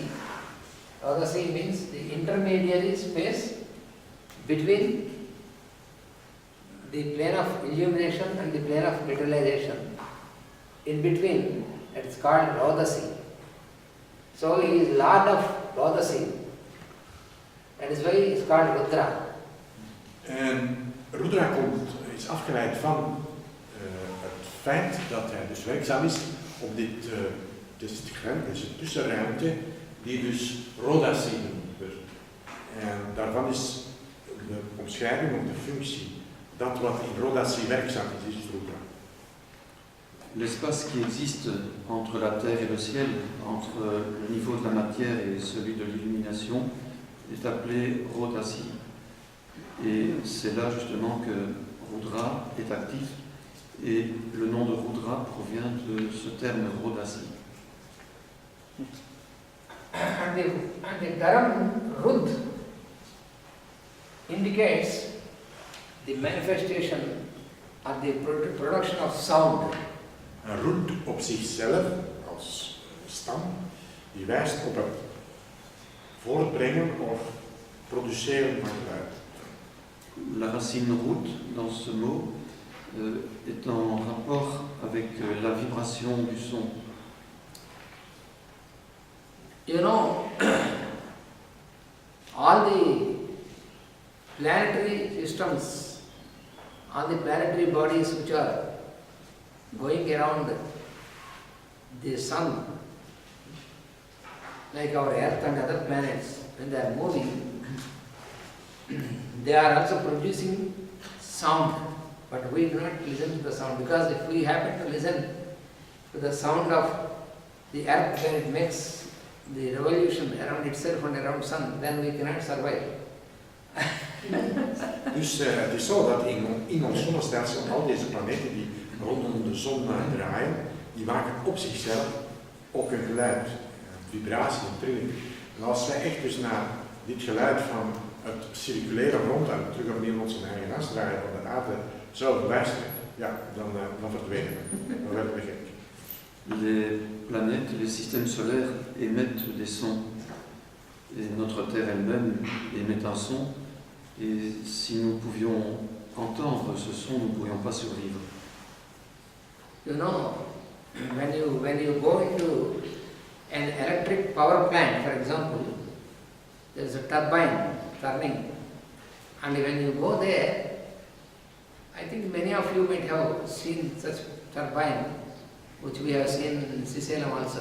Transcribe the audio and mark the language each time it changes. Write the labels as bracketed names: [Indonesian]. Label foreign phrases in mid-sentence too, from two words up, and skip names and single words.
[English] Rodasi means the intermediary space between the plane of illumination and the plane of materialization. In between, that is called Rodasi. So he is Lord of Rodasi. That is why he is called Rudra. [Dutch] En Rudra is afgeleid van het feit dat hij dus werkzaam is op dit deze tussenruimte die dus rodatie genoemd wordt. En daarvan is de omschrijving of de functie, dat wat in rodatie werkzaam is rudra. [French] L'espace qui existe entre la terre et le ciel, entre le niveau de la matière et celui de l'illumination, est appelé Rodasi. Et c'est là justement que Rudra est actif. Et le nom de Rudra provient de ce terme Rodasi. [English] And the term Rud indicates the manifestation or the production of sound. [Dutch] Een roet op zichzelf, als stam, die wijst op het voortbrengen of produceren van geluid. [French] La racine route dans ce mot est en rapport avec la vibration du son. [English] You know, all the planetary systems, all the planetary bodies which are going around the sun, like our Earth and other planets, when they are moving, they are also producing sound, but we do not listen to the sound, because if we happen to listen to the sound of the Earth when it makes the revolution around itself and around sun, then we cannot survive. [Dutch] Dus het is zo dat in ons zonnestelsel al deze planeten die rondom de zon draaien, die maken op zichzelf ook een geluid, een vibratie, een trilling. En als wij echt dus naar dit geluid van het circuleren rond en terug opnieuw onze eigen as draaien van de aarde zouden luisteren, ja, dan verdwijnen we. Dan werden we gek. [French] Les planètes, les systèmes solaires émettent des sons. Et notre Terre elle-même émet un son. Et si nous pouvions entendre ce son, nous ne pourrions pas survivre. [English] You know, when you go into an electric power plant, for example, there is a turbine turning, and when you go there, I think many of you might have seen such turbine, which we have seen in Sisalem also.